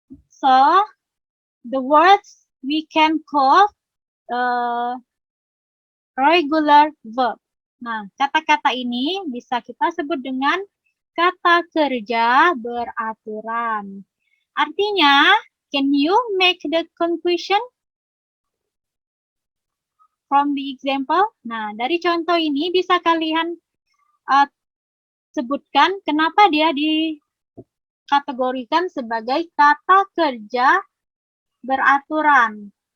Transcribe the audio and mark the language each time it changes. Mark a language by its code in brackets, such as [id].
[en] So the words we can call regular verb. [id] Nah, kata-kata ini bisa kita sebut dengan kata kerja beraturan. [en] Artinya, can you make the conclusion from the example? [id] Nah, dari contoh ini bisa kalian sebutkan kenapa dia dikategorikan sebagai kata kerja beraturan.